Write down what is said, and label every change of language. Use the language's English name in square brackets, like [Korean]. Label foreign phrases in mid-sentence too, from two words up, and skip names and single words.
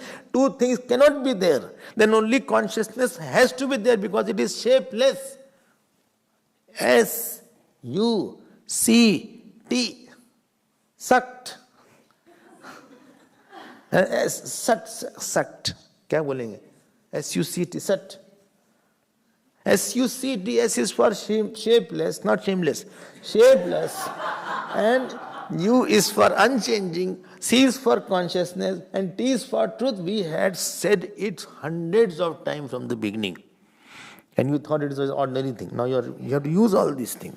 [English] Two things cannot be there. Then only consciousness has to be there because it is shapeless. S-U-C-T. Sucked. Sucked. [Hindi] क्या बोलेंगे? [English] S-U-C-T. Sucked. S-U-C-T. S is for shapeless, not shameless. Shapeless. And U is for unchanging. C is for consciousness. And T is for truth. We had said it hundreds of times from the beginning. And you thought it was an ordinary thing. Now you have to use all these things.